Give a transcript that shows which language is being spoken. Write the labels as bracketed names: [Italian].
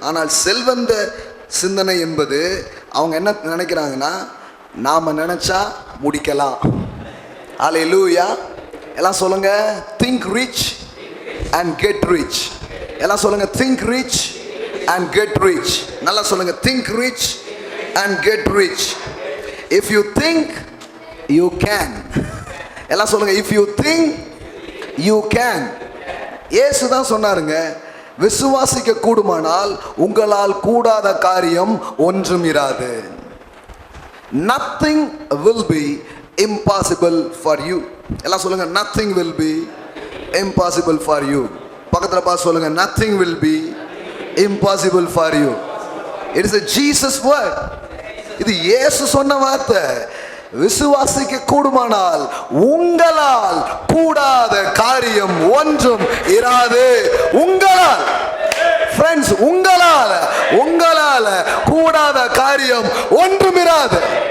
[Tamil] ஆனால் செல்வந்த சிந்தனை என்பது அவங்க என்ன நினைக்கிறாங்கன்னா, நாம் நினச்சா முடிக்கலாம். அல்லேலூயா. எல்லாம் சொல்லுங்க, [English] Think rich and get rich. [Tamil] எல்லாம் சொல்லுங்க, [English] Think rich and get rich. [Tamil] நல்லா சொல்லுங்க, [English] think rich and get rich. If you think you can. [Tamil] எல்லாம் சொல்லுங்க, [English] if you think you can. [Tamil] இயேசு தான் சொன்னாருங்க, விசுவாசிக்க கூடுமானால் உங்களால் கூடாத காரியம் ஒன்றும் இராது. [English] Nothing will be impossible for you. [Tamil] எல்லாம் சொல்லுங்க, [English] nothing will be impossible for you. [Tamil] பக்கத்துல பார்த்து சொல்லுங்க, [English] nothing will be impossible for you. It is a Jesus word. [Tamil] இது இயேசு சொன்ன வார்த்தை. விசுவாசிக்க கூடுமானால் உங்களால் கூடாத காரியம் ஒன்றும் இராது. உங்களால் ஃப்ரெண்ட்ஸ், உங்களால கூடாத காரியம் ஒன்றும் இராது.